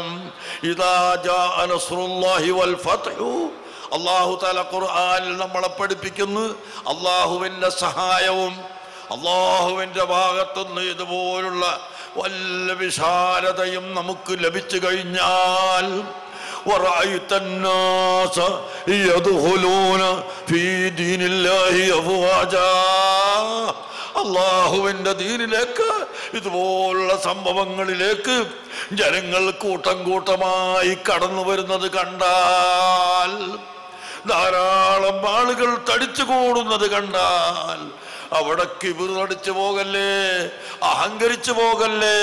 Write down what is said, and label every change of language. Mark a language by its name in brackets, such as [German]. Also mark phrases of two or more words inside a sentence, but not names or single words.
[Arabic] إذا جاء نصر الله والفتح, الله تعالى [Malayalam] ഖുർആനിൽ നമ്മളെ പഠിപ്പിക്കുന്നു, അല്ലാഹുവിൻ്റെ സഹായവും അല്ലാഹുവിൻ്റെ ഭാഗത്തുനിന്ന് ഇതുപോലുള്ള വല്ല വിശാലതയും നമുക്ക് ലഭിച്ചു കഴിഞ്ഞാൽ, [Arabic] وَرَأَيْتَ النَّاسَ يَدْخُلُونَ فِي دِينِ اللَّهِ أَفْوَاجًا, [Malayalam] അല്ലാഹുവിൻ്റെ ദീനിലേക്ക് ഇതുപോലുള്ള സംഭവങ്ങളിലേക്ക് ജനങ്ങൾ കൂട്ടം കൂട്ടമായി കടന്നു വരുന്നത് കണ്ടാൽ, ധാരാളം ആളുകൾ തടിച്ചു കൂടുന്നത് കണ്ടാൽ, അവിടെ കിബിറടിച്ചു പോകല്ലേ, അഹങ്കരിച്ചു പോകല്ലേ.